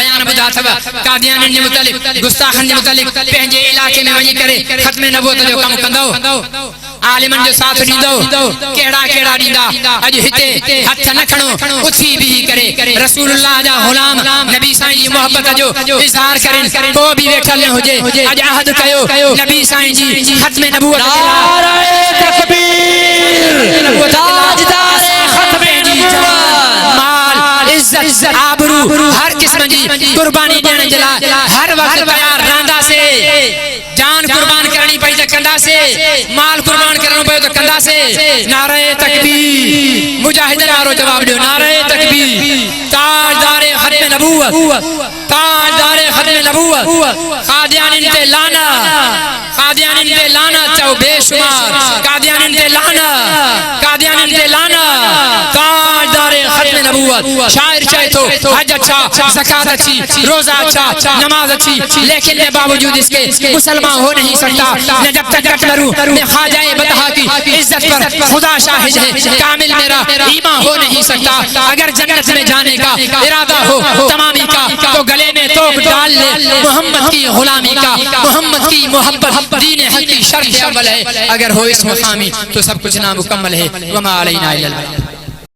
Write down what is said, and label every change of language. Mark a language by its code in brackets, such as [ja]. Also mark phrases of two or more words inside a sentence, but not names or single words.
[sd] बयान ॿुधा अथव कादियानी जे मुतालिक़ गुस्ताखन जे मुतालिक़ पंहिंजे इलाइक़े में वञी करे ख़त्म नबूवत जो कमु कंदो आलिमन जो साथ ॾींदो केड़ा केड़ा ॾींदा अज हिते हथ न खणो उथी भी करे रसूलुल्लाह जा गुलाम नबी साईं जी मोहब्बत जो इज़हार करें को भी वेठल न हुजे अज अहद कयो नबी साईं जी खत्म नबूवत नारे तकबीर ताजदार खत्म नबूवत माल इज्जत आबरू हर किस्म जी कुर्बानी ॾियण जे लाइ हर वक्त तैयार रहंदा से जान कुर्बान करनी पई त कंदा से माल कुर्बान करणो पयो त कंदा से नारे तकबीर मुजाहिद वारो जवाब दियो नारे तकबीर ताजदार खत्म नबूवत ताजदार खत्म नबूवत कादियानिन ते लाना कादियानिन ते लाना चओ बेशुमार कादियानिन ते लाना कादियानिन ते लाना ताजदार खत्म नबूवत [ur] شاعر چاہے تو حج اچھا زکات اچھی روزہ اچھا نماز اچھی لیکن یہ باوجود اس کے مسلمان ہو نہیں سکتا نہ جب تک کٹلرو میں خواجۂ بطحا کی عزت پر خدا شاہد ہے کامل میرا ایمان ہو نہیں سکتا اگر جنت میں جانے کا ارادہ ہو تمامی کا تو گلے میں توپ ڈال لے محمد کی غلامی کا محمد کی محبت دین حق کی شرط اول ہے اگر ہو اس مقامی تو سب کچھ نامکمل ہے [ar] وما علينا إلا البلاغ.